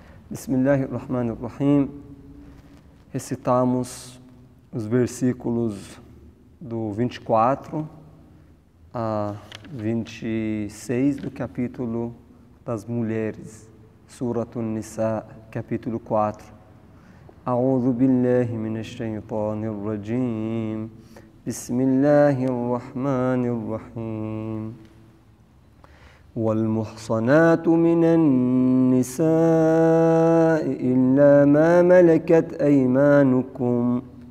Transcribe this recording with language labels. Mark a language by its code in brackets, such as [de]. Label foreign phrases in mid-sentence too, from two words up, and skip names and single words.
[ar] بسم الله الرحمن الرحيم. [pt] Recitamos os versículos do 24 a 26 do capítulo das mulheres, Suratun Nisa, capítulo 4. [ar] أعوذ بالله من الشيطان الرجيم. بسم الله الرحمن الرحيم. والمحصنات من النساء إلا ما ملكت أيمانكم